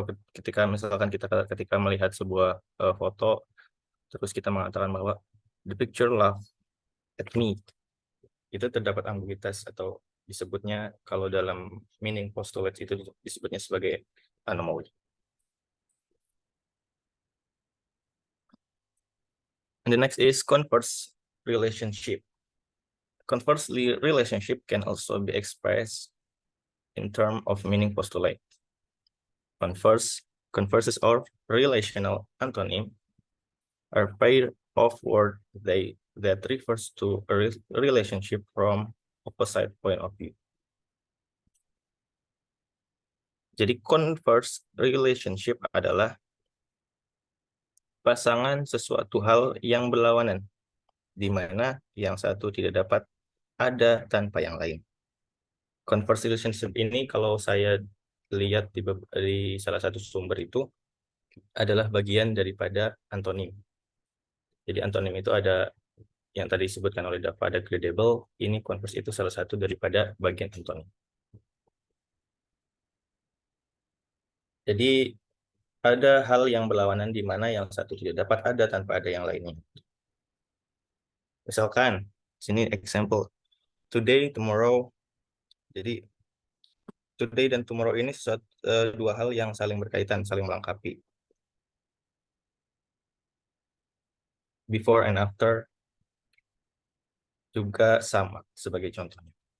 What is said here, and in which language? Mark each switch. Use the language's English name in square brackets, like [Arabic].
[Indonesian] Ketika misalkan ketika melihat sebuah foto, terus kita mengatakan bahwa [English] the picture laugh at me, [Indonesian] itu terdapat ambiguitas atau disebutnya kalau dalam meaning postulate itu disebutnya sebagai anomaly. [English] And the next is converse relationship. Conversely, relationship can also be expressed in terms of meaning postulate. Converses or relational antonym are pair of words that refers to a relationship from opposite point of view. [Indonesian] Jadi converse relationship adalah pasangan sesuatu hal yang berlawanan, di mana yang satu tidak dapat ada tanpa yang lain. Converse relationship ini kalau saya lihat di salah satu sumber itu adalah bagian daripada antonim. Jadi antonim itu ada yang tadi disebutkan oleh Dava, ada gradable, ini converse itu salah satu daripada bagian antonim. Jadi ada hal yang berlawanan di mana yang satu tidak dapat ada tanpa ada yang lainnya. Misalkan, sini example, today, tomorrow. Jadi today dan tomorrow ini dua hal yang saling berkaitan, saling melengkapi. Before and after juga sama sebagai contohnya.